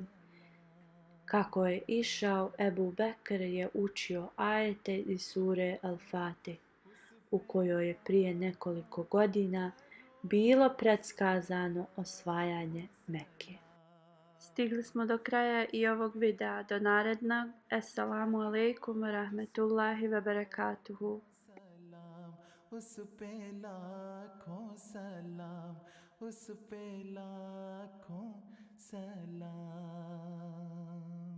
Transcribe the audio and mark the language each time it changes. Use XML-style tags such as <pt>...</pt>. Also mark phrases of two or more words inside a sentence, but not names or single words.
<bs>Kako je išao, Ebu Bekr je učio ajete iz sure Al-Fatih, u kojoj je prije nekoliko godina bilo predskazano osvajanje Mekke. Stigli smo do kraja i ovog videa. Do narednog.</bs> <ar>السلام عليكم ورحمة الله وبركاته.</ar> <ur>اس پہ لاکھوں سلام، اس پہ لاکھوں سلام.</ur>